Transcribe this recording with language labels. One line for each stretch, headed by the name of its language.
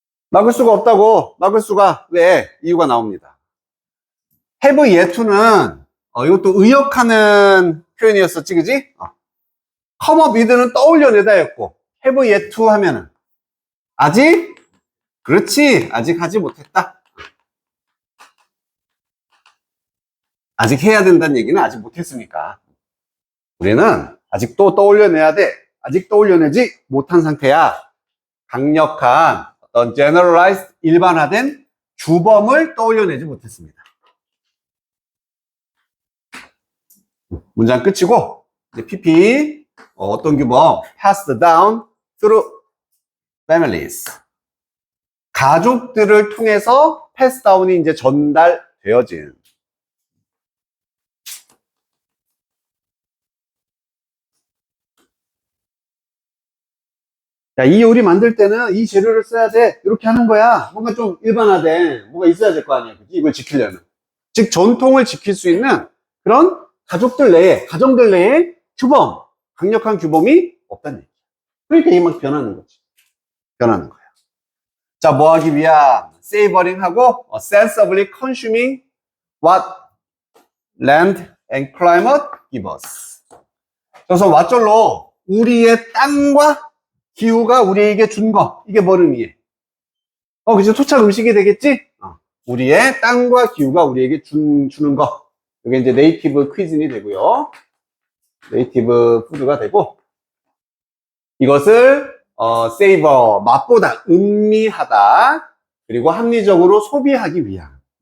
Korean: 막을 수가 없다고. 막을 수가 왜? 이유가 나옵니다. have yet to는 이것도 의역하는 표현이었었지, 그지? come up with는 떠올려내다였고, have yet to 하면은 아직? 그렇지, 아직 하지 못했다. 아직 해야 된다는 얘기는 아직 못했으니까 우리는 아직도 떠올려내야 돼. 아직 떠올려내지 못한 상태야. 강력한 어떤 generalized, 일반화된 규범을 떠올려내지 못했습니다. 문장 끝이고, 이제 PP 어떤 규범?
English: passed down through families.
Korean: 가족들을 통해서 pass down이 이제 전달되어진. 자, 이 요리 만들 때는 이 재료를 써야 돼. 이렇게 하는 거야. 뭔가 좀 일반화된 뭐가 있어야 될 거 아니야. 그치? 이걸 지키려면. 즉, 전통을 지킬 수 있는 그런 가족들 내에, 가정들 내에 규범, 강력한 규범이 없다는 얘기야. 그러니까 이게 막 변하는 거지. 변하는 거야. 자, 뭐 하기 위한?
English: savoring 하고 sensibly consuming what land and climate give us.
Korean: 그래서 왓절로 우리의 땅과 기후가 우리에게 준 거. 이게 뭘 의미해? 그죠? 토착 음식이 되겠지? 우리의 땅과 기후가 우리에게 주는 거. 이게 이제 네이티브 퀴즈니 되고요. 네이티브 푸드가 되고, 이것을 savor, 맛보다, 음미하다, 그리고 합리적으로 소비하기 위한.